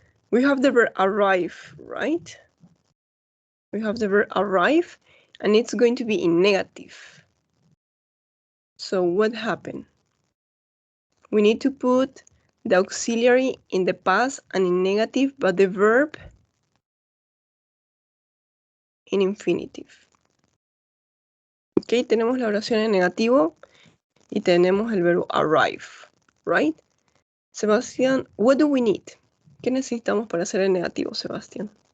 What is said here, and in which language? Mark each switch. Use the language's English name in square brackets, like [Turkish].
[English] We have the verb arrive, right? We have the verb arrive, and it's going to be in negative. So what happened? We need to put the auxiliary in the past and in negative, but the verb in infinitive. [Spanish] Ok, tenemos la oración en negativo y tenemos el verbo arrive, [English] right? Sebastián, what do we need? [Spanish] ¿Qué necesitamos para hacer el negativo, Sebastián?